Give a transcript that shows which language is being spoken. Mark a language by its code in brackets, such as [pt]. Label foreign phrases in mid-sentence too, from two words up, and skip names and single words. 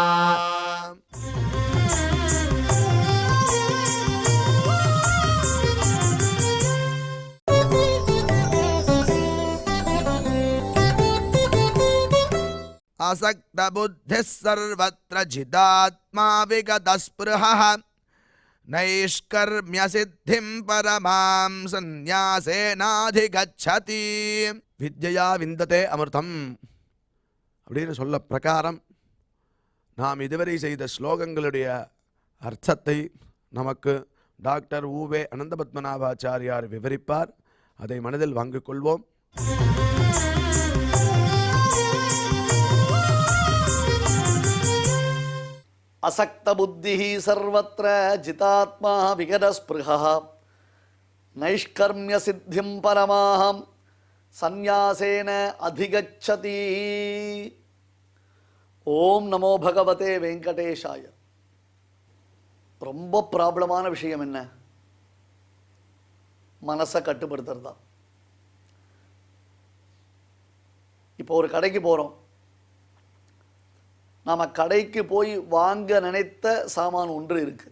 [sa] असक्तबुद्धिः सर्वत्र जिदात्मा विगतस्पृहः नैष्कर्म्यसिद्धिं परमां सन्न्यासेनाधिगच्छति। विद्या विन्दते अमृतम् [ta] அப்படின்னு சொல்ல பிரகாரம் நாம் இதுவரை செய்த ஸ்லோகங்களுடைய அர்த்தத்தை நமக்கு டாக்டர் ஊவே அனந்த பத்மநாபாச்சாரியார் விவரிப்பார். அதை மனதில் வாங்கிக் கொள்வோம். [sa] असक्त बुद्धि सर्वत्र जितात्मा विगतस्पृहः नैष्कर्म्य सिद्धिं परमाहं सन्यासेन अधिगच्छति। ॐ नमो भगवते वेङ्कटेशाय. [ta] ரொம்ப ப்ராப்ளமான விஷயம் என்ன? மனசை கட்டுப்படுத்துறது தான். இப்போ ஒரு கடைக்கு போகிறோம். நாம் கடைக்கு போய் வாங்க நினைத்த சாமான் ஒன்று இருக்குது.